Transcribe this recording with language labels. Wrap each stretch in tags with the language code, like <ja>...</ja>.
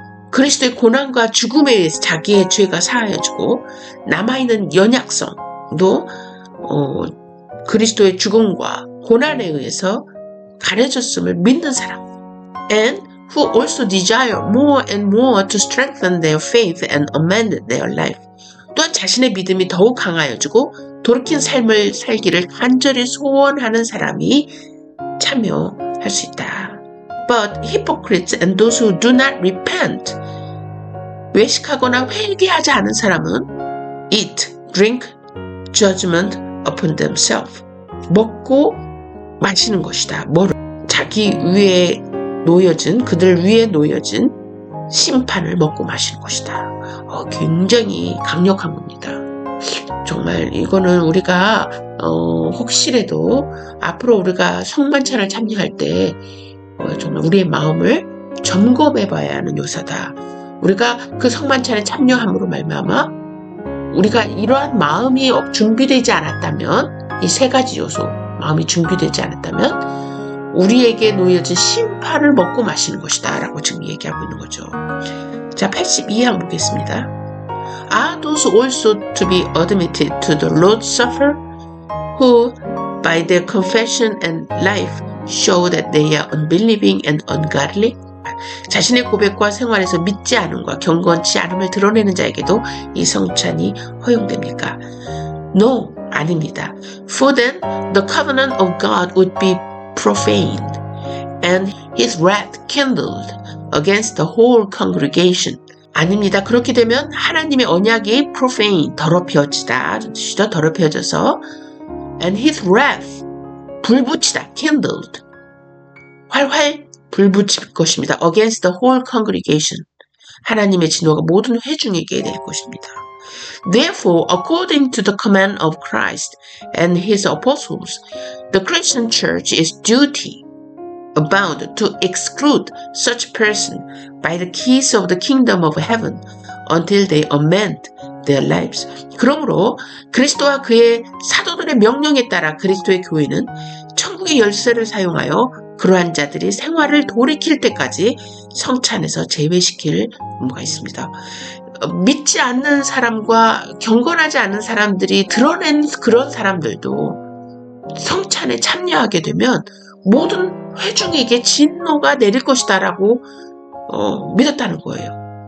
<ko>그리스도의 고난과 죽음에 의해서 자기의 죄가 사하여지고 남아있는 연약성도 그리스도의 죽음과 고난에 의해서 가려졌음을 믿는 사람.</ko> <en>And who also desire more and more to strengthen their faith and amend their life.</en> <ko>또한 자신의 믿음이 더욱 강하여지고 돌이킨 삶을 살기를 간절히 소원하는 사람이 참여할 수 있다.</ko> <en>But hypocrites and those who do not repent.</en> <ko>외식하거나 회개하지 않은 사람은</ko> <en>eat, drink, judgment upon themselves.</en> <ko>먹고 마시는 것이다. 자기 위에 놓여진, 그들 위에 놓여진 심판을 먹고 마시는 것이다. 굉장히 강력한 겁니다. 정말 이거는 우리가 혹시라도 앞으로 우리가 성만찬을 참여할 때 정말 우리의 마음을 점검해 봐야 하는 요소다. 우리가 그 성만찬에 참여함으로 말미암아 우리가 이러한 마음이 준비되지 않았다면 이 세 가지 요소, 마음이 준비되지 않았다면 우리에게 놓여진 심판을 먹고 마시는 것이다 라고 지금 얘기하고 있는 거죠. 자, 82항 보겠습니다.</ko> <en>Are those also to be admitted to the Lord's Supper who by their confession and life show that they are unbelieving and ungodly?</en> <ko>자신의 고백과 생활에서 믿지 않음과 경건치 않음을 드러내는 자에게도 이 성찬이 허용됩니까? No, 아닙니다.</ko> <en>For then the covenant of God would be profaned and his wrath kindled against the whole congregation.</en> <ko>아닙니다. 그렇게 되면 하나님의 언약이 profane, 더럽혀지다, 더럽혀져서</ko> <en>and his wrath,</en> <ko>불붙이다, kindled, 활활 불붙일 것입니다.</ko> <en>against the whole congregation.</en> <ko>하나님의 진노가 모든 회중에게 될 것입니다.</ko> <en>Therefore, according to the command of Christ and his apostles, the Christian church is duty bound to exclude such person by the keys of the kingdom of heaven until they amend their lives.</en> <ko>그러므로 그리스도와 그의 사도들의 명령에 따라 그리스도의 교회는 천국의 열쇠를 사용하여 그러한 자들이 생활을 돌이킬 때까지 성찬에서 제외시킬 의무가 있습니다. 믿지 않는 사람과 경건하지 않은 사람들이 드러낸 그런 사람들도 성찬에 참여하게 되면 모든 회중에게 진노가 내릴 것이다라고 믿었다는 거예요.</ko>